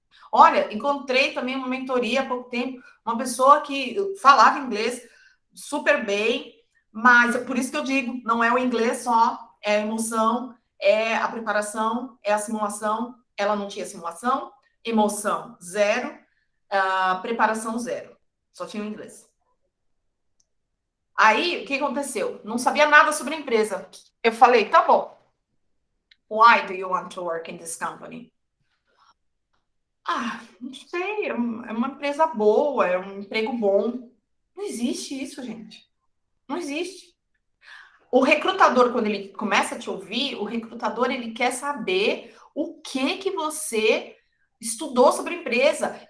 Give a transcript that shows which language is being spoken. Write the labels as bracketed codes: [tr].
[pt] Olha, encontrei também uma mentoria há pouco tempo, uma pessoa que falava inglês super bem, mas por isso que eu digo, não é o inglês só, é a emoção, é a preparação, é a simulação. Ela não tinha simulação, emoção zero, preparação zero, só tinha o inglês. Aí, o que aconteceu? Não sabia nada sobre a empresa. Eu falei, tá bom. [en] Why do you want to work in this company? [pt] Não sei, é uma empresa boa, é um emprego bom. Não existe isso, gente. Não existe. O recrutador, quando ele começa a te ouvir, o recrutador, ele quer saber o que você estudou sobre a empresa.